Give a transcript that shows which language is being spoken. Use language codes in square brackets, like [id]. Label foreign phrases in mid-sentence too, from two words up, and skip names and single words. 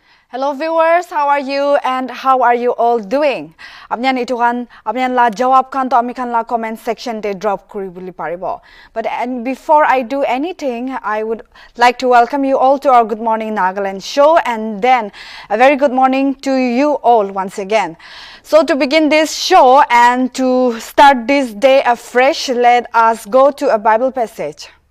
[en] Hello viewers, how are you and how are you all doing? [nag] Apnian itu kan apnian la jawab kan to ami kan la comment section te drop kuri buli paribo. [en] But before I do anything, I would like to welcome you all to our Good Morning Nagaland show, and then a very good morning to you all once again. So to begin this show and to start this day afresh, let us go to a Bible passage.